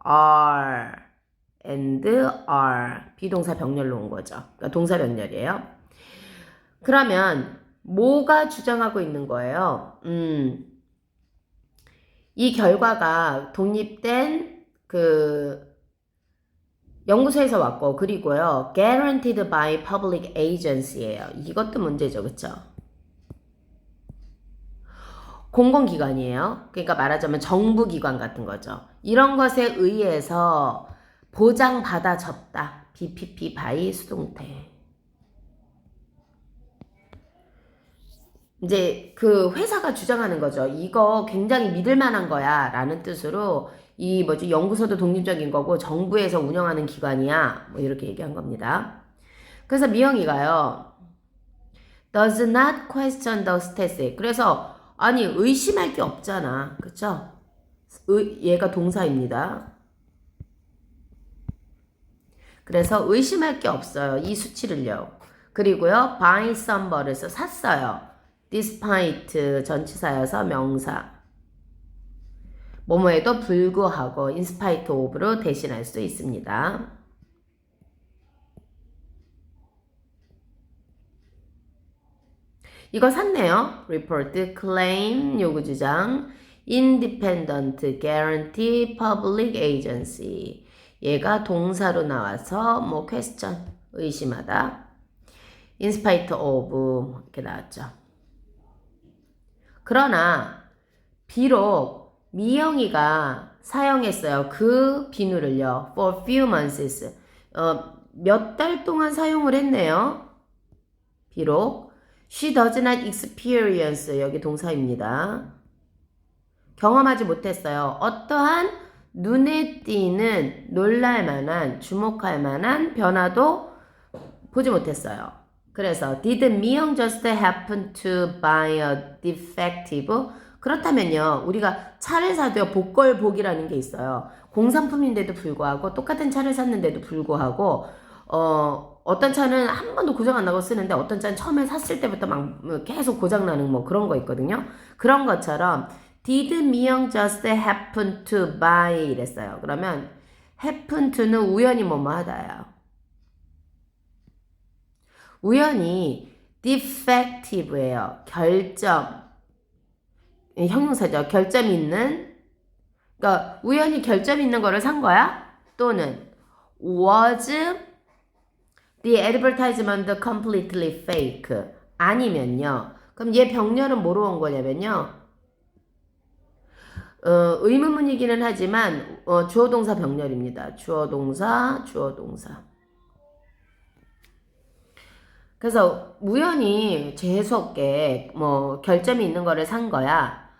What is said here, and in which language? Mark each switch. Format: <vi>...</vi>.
<ko>are and are 비동사 병렬로 온 거죠. 그러니까 동사 병렬이에요. 그러면 뭐가 주장하고 있는 거예요? 이 결과가 독립된 그 연구소에서 왔고 그리고요.</ko> <en>guaranteed by public agency예요.</en> <ko>이것도 문제죠. 그쵸? 공공기관이에요. 그러니까 말하자면 정부기관 같은 거죠. 이런 것에 의해서 보장받아졌다. BPP by 수동태. 이제 그 회사가 주장하는 거죠. 이거 굉장히 믿을 만한 거야 라는 뜻으로 이 뭐지 연구소도 독립적인 거고 정부에서 운영하는 기관이야 뭐 이렇게 얘기한 겁니다. 그래서 미영이가요.</ko> <en>does not question the statistic.</en> <ko>그래서 아니 의심할 게 없잖아. 그쵸? 얘가 동사입니다. 그래서 의심할 게 없어요. 이 수치를요. 그리고요.</ko> <en>buy some</en> <ko>를 샀어요. despite 전치사여서 명사. 뭐뭐에도 불구하고 in spite of로 대신할 수 있습니다. 이거 샀네요. report, claim, 요구주장, independent, guarantee, public agency. 얘가 동사로 나와서 뭐 question, 의심하다. in spite of 이렇게 나왔죠. 그러나 비록 미영이가 사용했어요. 그 비누를요.</ko> <en>for few months.</en> <ko>몇 달 동안 사용을 했네요. 비록</ko> <en>she does not experience</en> <ko>여기 동사입니다. 경험하지 못했어요. 어떠한 눈에 띄는 놀랄만한 주목할 만한 변화도 보지 못했어요.</ko> <en>그래서 did 미영 just happen to buy a defective?</en> <ko>그렇다면요. 우리가 차를 사도요. 복걸복이라는 게 있어요. 공산품인데도 불구하고 똑같은 차를 샀는데도 불구하고 어떤 차는 한 번도 고장 안 나고 쓰는데 어떤 차는 처음에 샀을 때부터 막 계속 고장 나는 뭐 그런 거 있거든요. 그런 것처럼</ko> <en>did 미영 just happen to buy</en> <ko>이랬어요. 그러면</ko> <en>happen to</en> <ko>는 우연히 뭐뭐 하다예요. 우연히 defective예요. 결점. 형용사죠. 결점 있는. 그러니까 우연히 결점 있는 거를 산 거야?</ko> <en>또는 was the advertisement completely fake?</en> <ko>아니면요. 그럼 얘 병렬은 뭐로 온 거냐면요. 의문문이기는 하지만 주어 동사 병렬입니다. 주어 동사. 그래서 우연히 재수없게 뭐 결점이 있는 거를 산 거야.</ko>